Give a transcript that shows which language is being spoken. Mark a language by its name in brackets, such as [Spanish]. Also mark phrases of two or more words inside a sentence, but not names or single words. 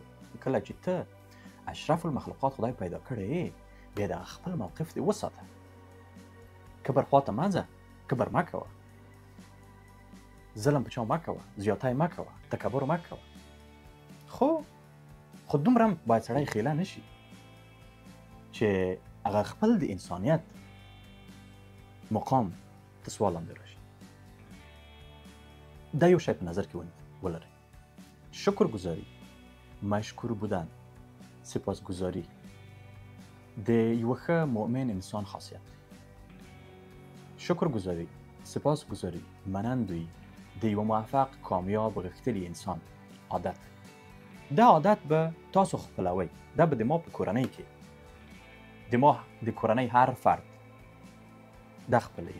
[Pashto] کله چې ته اشرف المخلوقات خدای پیدا کړی، بیا د خپل موقف دې وساته، کبر خواته مه ځه، کبر مه کوه، ظلم په چا مه کوه، زیاتی مه کوه، تکبر مه کوه. خو دومره هم باید سړی خیله نشي چې هغه خپل د انسانیت مقام ته سوال لاندې راشي. دا یو شی په نظر کې ولرئ. شکرگزاری، [Persian] مشکور بودن، [Pashto] سپاسگزاری د یو ښه مؤمن انسان خاصیت دی. شکرگزاری، سپاسگزاری منندوی د یو موفق کامیاب غښتلي انسان عادت. دا عادت به تاسو خپلوئ. دا به د ما په کورنۍ کې د ما د کورنۍ هر فرد دا خپلوي.